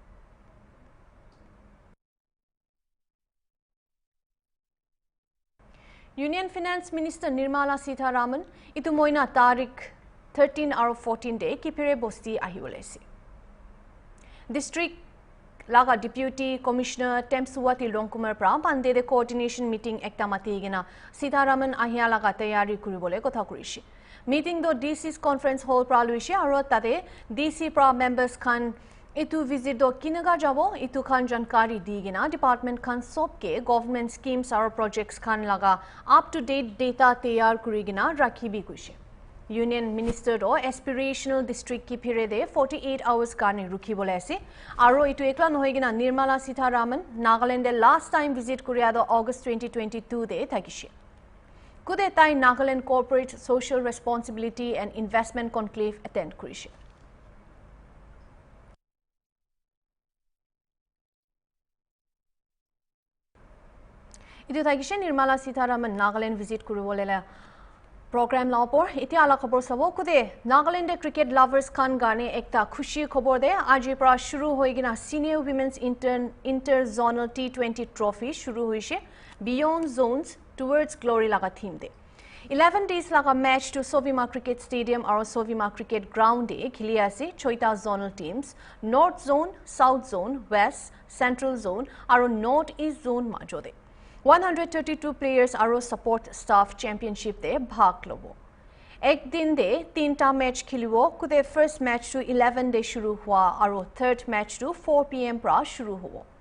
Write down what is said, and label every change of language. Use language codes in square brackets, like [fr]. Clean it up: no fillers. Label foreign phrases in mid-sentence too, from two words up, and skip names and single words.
[nag] Union Finance Minister Nirmala Sitharaman itu moina tarik 13 aro 14 de kipire bosti ahiolese. District laga Deputy Commissioner Temsuwati Longkumar pra pande de coordination meeting ekta mati gina Sitharaman ahia laga tayari kuribole kotha kurishi. Meeting do [en] DC's conference hall [nag] pra luishe aro tade DC pra members khan itu visit do kinaga jabo itu khan jankari digina department khan sobke [en] government schemes [nag] aro projects khan laga [en] up to date data [nag] tayar kurigina rakhibi kuishe. Union Minister do [en] aspirational district [nag] ki phire de [en] 48 hours [nag] karne rukhi bole ase aro itu ekla nohoi gina Nirmala Sitharaman Nagaland de [en] last time visit [nag] Korea do August 2022 de thagishe kude tai Nagaland corporate social responsibility and investment conclave attend kurishe itu thagishe Nirmala Sitharaman Nagaland visit kuribole program laupor iti ala khobor sabo kude Nagaland de [en] cricket lovers [nag] khan gane ekta khushi khobor de aji pra shuru hoigina senior women's inter zonal T20 trophy shuru hoise beyond zones towards glory laga theme de 11 days laga match to Sovima cricket stadium aro Sovima cricket ground de khili ase choita [en] zonal teams north zone south zone west central zone [nag] aro [en] north east zone [nag] majode 132 players aro [en] support staff championship [nag] de bhag lobo. Ek din de tinta match khilibo kude [en] first match [nag] to 11 de shuru hua aro [en] third match [nag] to 4 PM pra shuru hobo.